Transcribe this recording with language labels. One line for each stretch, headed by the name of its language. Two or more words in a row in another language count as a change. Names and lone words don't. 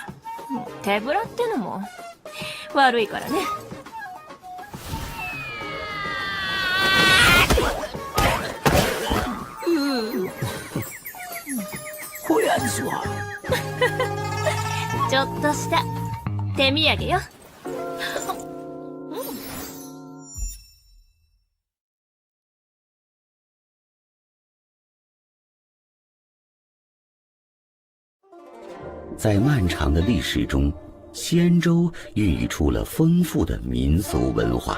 Japanese: 手ぶらってのも悪いからね。こやつはちょっとした手土産よ。
Chinese: 在漫长的历史中，仙州孕育出了丰富的民俗文化。